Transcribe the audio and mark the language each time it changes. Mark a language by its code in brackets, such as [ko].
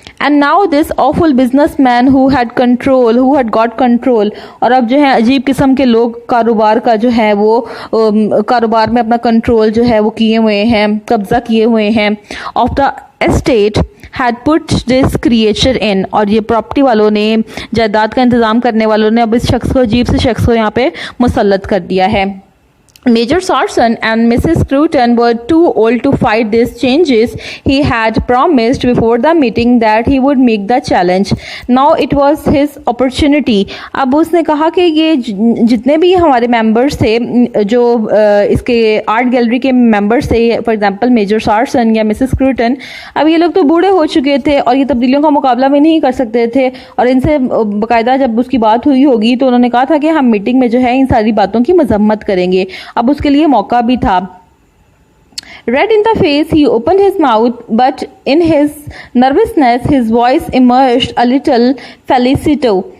[en] and now this awful businessman who had got control, [hi] और अब जो है अजीब किस्म के लोग कारोबार का जो है वो कारोबार में अपना कंट्रोल जो है वो किए हुए हैं, कब्जा किए हुए हैं, [en] of the estate had put this creature in, [hi] और ये प्रॉपर्टी वालों ने, जायदाद का इंतजाम करने वालों ने अब इस शख्स को, अजीब से शख्स को यहाँ पे मुसल्लत कर दिया है। [en] Major Sarson and Mrs. Scruton were too old to fight these changes. He had promised before the meeting that he would make the challenge. Now it was his opportunity. [hi] अब उसने कहा कि ये जितने भी हमारे मेंबर्स थे, जो इसके आर्ट गैलरी के मेंबर्स थे, फॉर एग्जांपल मेजर सार्सन या मिसेस स्क्रूटन, अब ये लोग तो बूढ़े हो चुके थे और ये तब्दीलियों का मुकाबला भी नहीं कर सकते थे, और इनसे बाकायदा जब उसकी बात हुई होगी तो उन्होंने कहा था कि हम मीटिंग में जो है इन सारी बातों की मजम्मत करेंगे। अब उसके लिए मौका भी था। [en] Red in the face, he opened his mouth, but in his nervousness, his voice emerged a little falsetto.